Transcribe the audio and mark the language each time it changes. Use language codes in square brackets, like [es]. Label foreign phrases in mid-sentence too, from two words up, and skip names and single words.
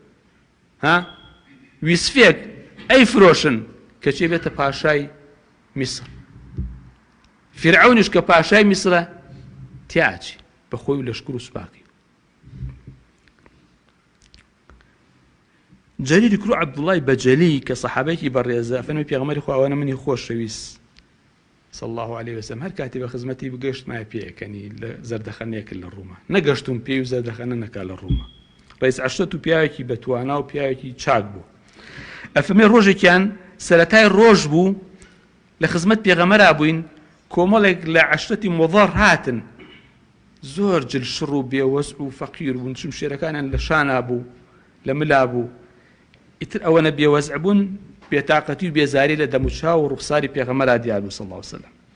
[ckb] ویسفێک ئەی فرۆشن کە چێ بێتە پاشای میسر فرعونیش کە پاشای میسرە تیاچی بەخۆی و لەشکر و سوپاقی جەریر کوڕ عەبدوڵای بەجەلی کە سەحابەیەکی بەڕێزە فەرمووی پێغەمبەری خوا ئەوانە منی خۆشەویست [ar] صلى الله عليه وسلم [ckb] هەر کاتی بە خزمەتی بگەشت مای پێیەکەنی لە زەردەخەنەیەک لە ڕووما نەگەشتم پێی و زەردەخەنە نەکا لە ڕووما ڕئیس عەشرەت و پیاوێکی بەتوانا و پیاوێکی چاک بوو ئەفەرمێ ڕۆژێکیان سەرەتای ڕۆژ بوو لە خزمەت پێغەمبەرا بووین کۆمەڵێک لە عەشرەتی مضەر هاتن زۆر جلشڕ و بێوەسع و فەقیر بوون چون شێرەکانیان لە شانا بوو لە ملا بوو ئیتر ئەوەنە بێوەزع بوون بێتاقەتی و بێزاری لە دەموچاو و ڕوخساری پێغەمبەرا دیار بوو [ar] صلی الله عليه وسلم